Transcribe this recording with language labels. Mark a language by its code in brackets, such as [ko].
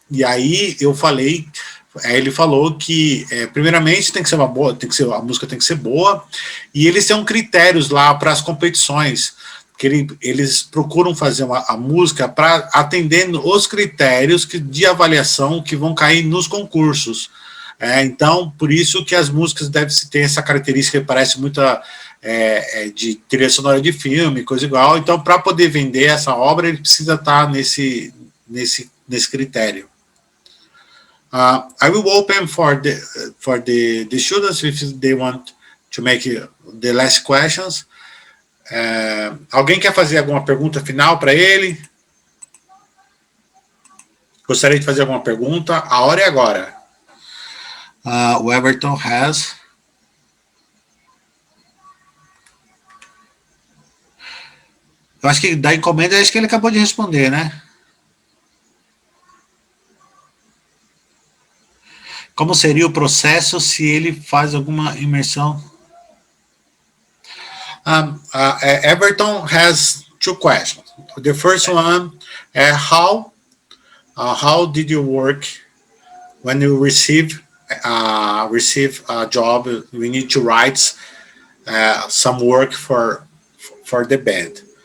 [pt] E aí eu falei, ele falou que primeiramente tem que ser a música tem que ser boa, e eles têm critérios lá para as competições, que eles procuram fazer a música para atendendo os critérios de avaliação que vão cair nos concursos. Então, por isso que as músicas devem ter essa característica que parece muito de trilha sonora de filme, coisa igual. Então, para poder vender essa obra, ele precisa estar nesse critério. [en] I will open for the students if they want to make the last questions. [pt] Alguém quer fazer alguma pergunta final para ele? Gostaria de fazer alguma pergunta? A hora é agora. O Everton has. Eu acho que da encomenda, acho que ele acabou de responder, né? Como seria o processo se ele faz alguma imersão? [en] Everton has two questions. The first one, how did you work when you receive a job? We need to write some work for the band.